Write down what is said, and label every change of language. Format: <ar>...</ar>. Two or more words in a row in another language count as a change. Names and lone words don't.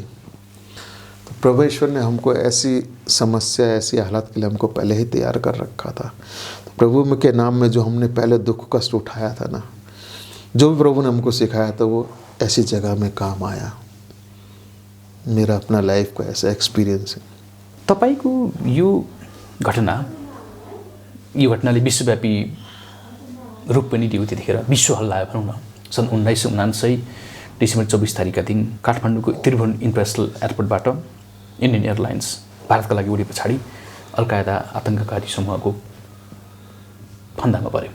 <hi>तो प्रभु ईश्वर ने हमको ऐसी समस्या, ऐसी हालत के लिए हमको पहले ही तैयार कर रखा था। तो प्रभु के नाम में जो हमने पहले दुख कष्ट उठाया था ना, जो भी प्रभु ने हमको सिखाया था, वो ऐसी जगह में काम आया। मेरा अपना लाइफ का ऐसा एक्सपिरियंस है।</hi> <ne>तपाईको यो घटनाले विश्वव्यापी रूप पनि लियो। त्यतिखेर विश्व हल्लायो भनौँ न। सन् 1979 डिसेम्बर 24 तारिकका दिन काठमाडौँको त्रिभुवन इन्टरनेसनल एयरपोर्टबाट इन्डियन एयरलाइन्स भारतका लागि उडे पछाडि अल कायदा आतङ्ककारी समूहको फन्दामा पर्यो।</ne>